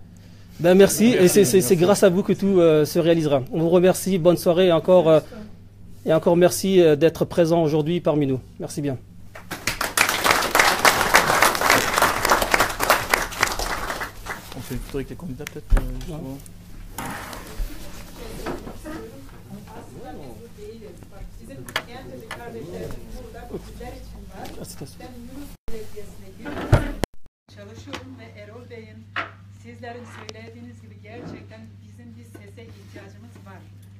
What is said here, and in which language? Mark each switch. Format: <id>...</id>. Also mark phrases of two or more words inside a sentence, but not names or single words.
<fr>Ben merci, et c'est grâce à vous que tout se réalisera. On vous remercie, bonne soirée, et encore merci d'être présent aujourd'hui parmi nous. Merci bien. On fait une photo avec les candidats peut-être justement.</fr> <tr>Çalışıyorum ve Erol Bey'in sizlerin söylediğiniz gibi gerçekten bizim bir sese ihtiyacımız var.</tr>